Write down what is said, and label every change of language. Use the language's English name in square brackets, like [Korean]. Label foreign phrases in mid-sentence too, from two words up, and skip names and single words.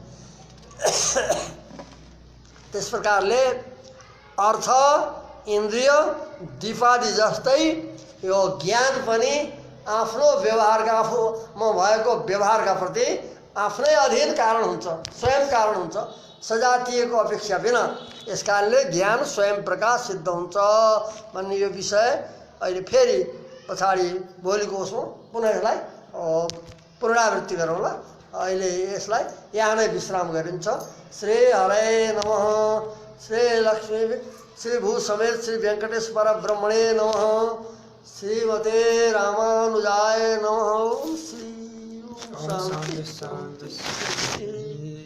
[Nepali] त्यस प्रकारले अर्थ इन्द्रिय दीपादि जस्तै यो ज्ञान पनि आफ्नो व्यवहारका, आफूमा भएको व्यवहारका प्रति आफ्नै अधीन कारण हुन्छ, स्वयं कारण हुन्छ, सजातीयको अपेक्षा बिना। यस कारणले ज्ञान स्वयं प्रकाश सिद्ध हुन्छ भन्ने यो विषय अहिले फेरि पछाडि भोलिको उसमा पुनः यसलाई पुनरावृत्ति गरौँला। अहिले यसलाई यहाँ नै विश्राम गरिन्छ। [Sanskrit] श्री हरे नमः। श्री लक्ष्मी श्री भू समेत श्री वेंकटेश परब्रह्मणे नमः। श्रीमते रामानुजाय नमः। श्री शांति शांति।